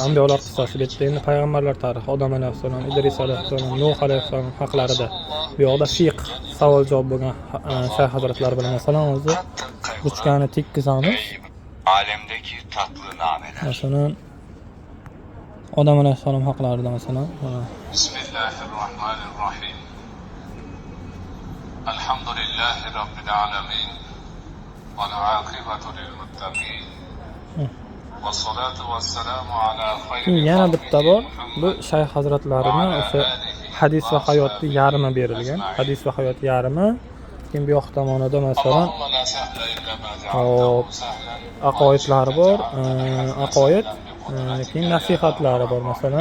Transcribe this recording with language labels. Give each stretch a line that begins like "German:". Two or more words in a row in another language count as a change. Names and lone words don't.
Uzbek: Anbiyolar qissasi bu yerda endi payg'ambarlar tarixi, Odam alayhissalom, Idris alayhissalom, Nuh alayhissalom haqlarida. Bu yoqda fiqh, savol javob bo'lgan Shayx hazratlari bilan masalan o'zi ruchkani tekkizamiz.
Turkish: Alemdeki tatlı nameler.
Uzbek: Masalan Odam alayhissalom haqlarida masalan
Arabic: بسم الله الرحمن الرحيم الحمد لله رب العالمين. والعاقبة للمتقين. والصلاة والسلام على
Uzbek: Keyin khayri yana bitta bor. Bu Shayx hazratlarining o'sha hadis va hayotni yarmi berilgan. Hadis va hayot yarmi. Keyin bu yoq tomonida masalan hop aqoidlari bor, aqoid, keyin nasihatlari bor masalan.